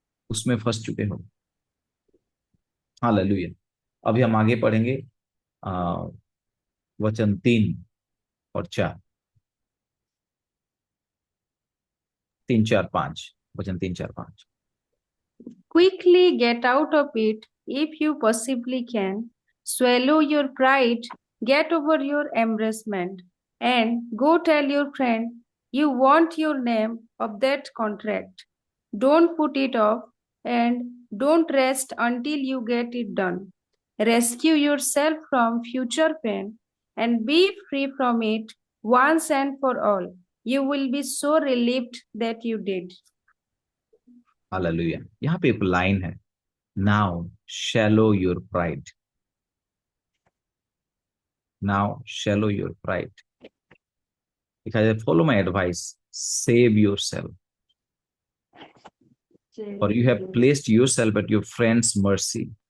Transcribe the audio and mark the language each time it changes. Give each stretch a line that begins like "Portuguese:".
Hindi: उसमें फंस चुके हो। हालेलुया। अभी हम आगे पढ़ेंगे वचन 3 और 4, 3, 4, 5, वचन 3, 4, 5।
English: Quickly get out of it if you possibly can. Swallow your pride, get over your embarrassment, and go tell your friend you want your name of that contract. Don't put it off and don't rest until you get it done. Rescue yourself from future pain and be free from it once and for all. You will be so relieved that you did.
Hindi: Hallelujah. यहाँ पे एक line है,
English: Now swallow your pride, now swallow your pride.
Hindi: लिखा है,
English: Follow my advice, save yourself, और you have placed yourself at your friend's mercy.